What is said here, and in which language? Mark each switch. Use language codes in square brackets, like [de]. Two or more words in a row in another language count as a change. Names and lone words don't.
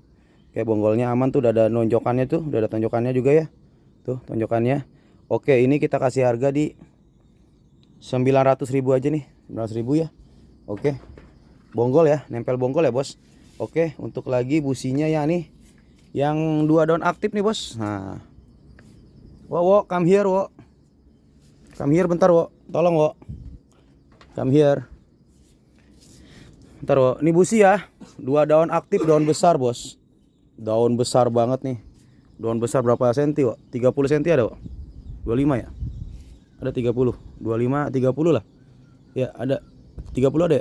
[id] Kayak bonggolnya aman tuh, udah ada nonjokannya tuh, udah ada tonjokannya juga ya. Tuh, tonjokannya. Oke, ini kita kasih harga di 900.000 aja nih. 900.000 ya. Oke. Bonggol ya, nempel bonggol ya, bos. Oke, untuk lagi businya ya nih. Yang 2 daun aktif nih, bos. Nah. [en] Wo, come here, wo. Come here [id] bentar, wo. Tolong, wo. [en] Come here. [id] Bentar, wo. Ini busi ya. 2 daun aktif, daun besar, bos. Daun besar banget nih. Daun besar berapa senti, wo? 30 senti ada, wo? 25 ya? Ada 30, 25, 30 lah. Ya, ada 30 ada ya?